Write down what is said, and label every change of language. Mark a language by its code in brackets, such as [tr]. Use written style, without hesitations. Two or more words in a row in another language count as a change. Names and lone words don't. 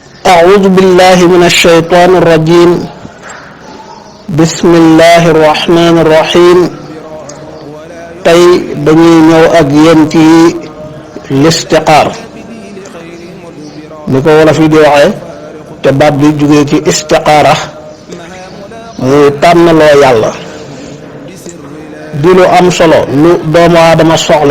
[ar] أعوذ بالله من الشيطان الرجيم. بسم الله الرحمن الرحيم. [wo] tey dañuy ñëw ak yéen ci listixaar ni ko wolof yi di waxee te baat bi jógee ci istixaara muy tànnaloo yàlla di lu am solo lu doomu aadama soxla.